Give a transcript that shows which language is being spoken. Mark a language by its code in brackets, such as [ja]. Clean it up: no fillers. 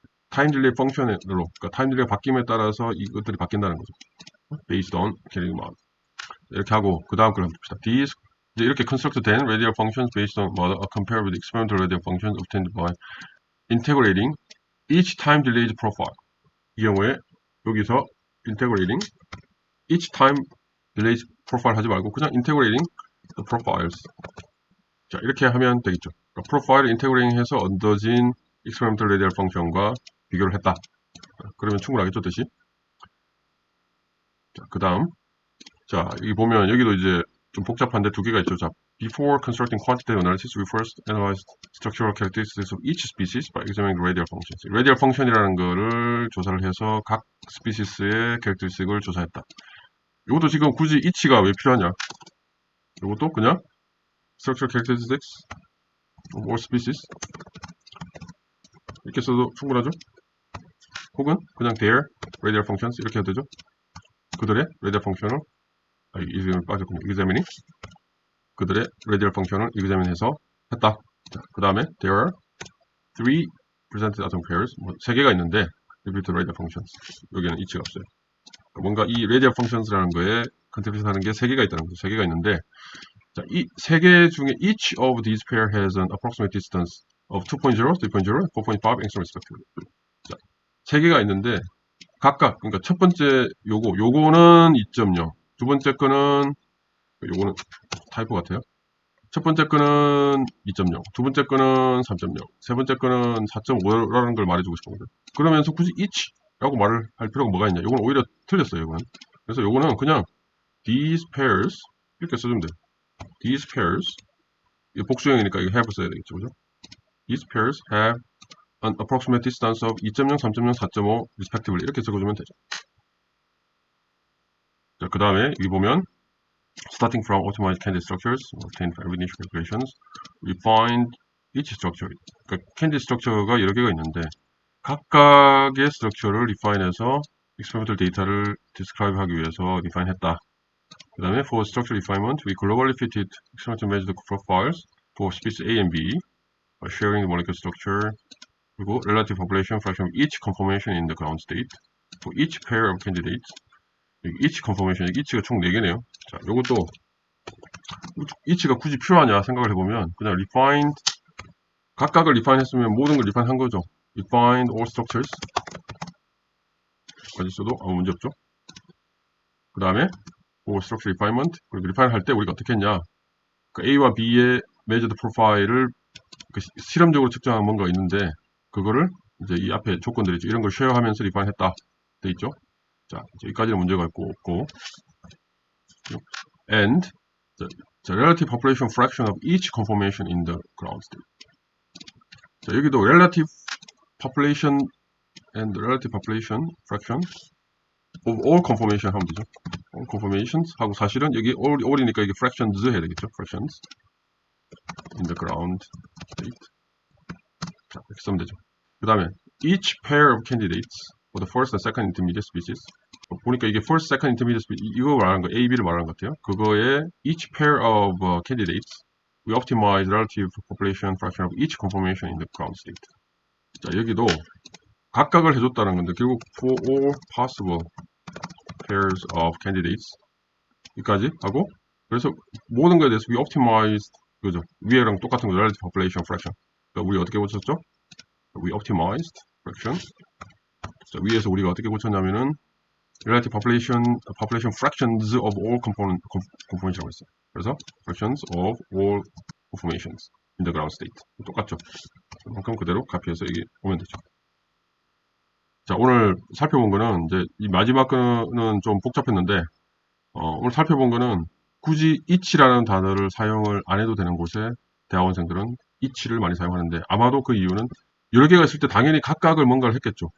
[ko] 타임 딜레이 펑션으로 그러니까 타임 딜레이가 바뀜에 따라서 이것들이 바뀐다는 거죠. [en] based on kinetic model [ko] 이렇게 하고 그 다음 걸 한번 봅시다. [en] These [ko] 이제 이렇게 [en] construct 된 radial functions based on model are compared with experimental radial functions obtained by integrating each time delayed profile. [ko] 이 경우에 여기서 [en] integrating each time delayed profile [ko] 하지 말고 그냥 [en] integrating the profiles. [ko] 자, 이렇게 하면 되겠죠. 그러니까 프로파일을 integrating 해서 얻어진 experimental radial function과 비교를 했다. 그러면 충분하겠죠, 뜻이? 자, 그 다음. 자, 여기 보면 여기도 이제 좀 복잡한데 두 개가 있죠. [en] 자, before constructing quantitative analysis, we first analyzed structural characteristics of each species by examining the radial functions. [ko] radial function이라는 거를 조사를 해서 각 스피시스의 characteristic을 조사했다. 이것도 지금 굳이 each가 왜 필요하냐? 이것도 그냥 [en] structural characteristics of all species [ko] 이렇게 써도 충분하죠? 혹은 그냥 [en] their radial functions [ko] 이렇게 해도 되죠? 그들의 radial function을 이름이 빠졌군요. examining 그들의 radial function을 examine해서 했다. 그 다음에 [en] there are three presented atom pairs [ko] 세 개가 있는데 [en] repeated radial functions [ko] 여기는 [en] each가 없어요. [ko] 뭔가 이 radial functions라는 거에 컨트리뷰션 하는 게 세 개가 있다는 거죠. 세 개가 있는데 자, 이 세 개 중에 [en] each of these pair has an approximate distance of 2.0, 3.0, 4.5 angstrom respectively. [ko] 자, 세 개가 있는데 각각 그러니까 첫 번째 요거는 2.0 두 번째 거는 요거는 타이포 같아요. 첫 번째 거는 2.0, 두 번째 거는 3.0, 세 번째 거는 4.5라는 걸 말해주고 싶은 거죠. 그러면서 굳이 each라고 말을 할 필요가 뭐가 있냐. 이건 오히려 틀렸어요, 이거는. 그래서 요거는 그냥 these pairs 이렇게 써주면 돼요. these pairs, 이거 복수형이니까 이거 have 써야 되겠죠, 그죠? [en] these pairs have an approximate distance of 2.0, 3.0, 4.5 respectively [ko] 이렇게 적어주면 되죠. 자, 그 다음에 여기 보면 [en] starting from optimized candidate structures obtained by initial calculations, we find each structure. [ko] 그러니까 candidate structure가 여러 개가 있는데 각각의 structure를 refine해서 experimental data를 describe 하기 위해서 refine했다. 그 다음에 [en] for structure refinement, we globally fitted experimental measured profiles for species A and B, sharing the molecular structure, 그리고 relative population fraction of each conformation in the ground state for each pair of candidates. [ko] each conformation, each가 총 4개네요. 자, 요것도 each가 굳이 필요하냐 생각을 해보면 그냥 refined, 각각을 refine 했으면 모든 걸 refine 한 거죠. [en] refined all structures [ko] 까지 써도 아무 문제 없죠. 그 다음에 for structure refinement, 그리고 refine 할 때 우리가 어떻게 했냐, 그 A와 B의 measured profile을 그 실험적으로 측정한 뭔가 있는데 그거를 이제 이 앞에 조건들이죠. 이런 걸 쉐어하면서 refine 했다 돼 있죠. 자, 여기까지는 문제가 없고 [en] and the relative population fraction of each conformation in the ground state. [ko] 자, 여기도 [en] relative population and relative population fraction of all conformation [ko] 하면 되죠. all conformations 하고 사실은 여기 all이니까 이게 fractions 해야 되겠죠. [en] fractions in the ground state. [ko] 자, 이렇게 쓰면 되죠. 그 다음에 [en] each pair of candidates for the first and second intermediate species. [ko] 보니까 이게 [en] first, second, intermediate species [ko] 이거 말하는 거, A, B를 말하는 것 같아요. 그거에 [en] each pair of candidates we optimize relative population fraction of each conformation in the ground state. [ko] 자, 여기도 각각을 해줬다는 건데 결국 [en] for all possible pairs of candidates [ko] 여기까지 하고, 그래서 모든 거에 대해서 we optimized, 그죠? 위에랑 똑같은 거 [en] relative population fraction. [ko] 그러니까 우리 어떻게 고쳤죠? [en] we optimized fraction. [ko] 자, 위에서 우리가 어떻게 고쳤냐면은 [en] relative population fractions of all conformation [ko] 이라고 했어요. [en] 그래서 fractions of all conformations in the ground state [ko] 똑같죠. 그만큼 그대로 카피해서 여기 보면 되죠. 자, 오늘 살펴본 거는 이제 이 마지막 거는 좀 복잡했는데 오늘 살펴본 거는 굳이 each라는 단어를 사용을 안 해도 되는 곳에 대학원생들은 each를 많이 사용하는데 아마도 그 이유는 여러 개가 있을 때 당연히 각각을 뭔가를 했겠죠.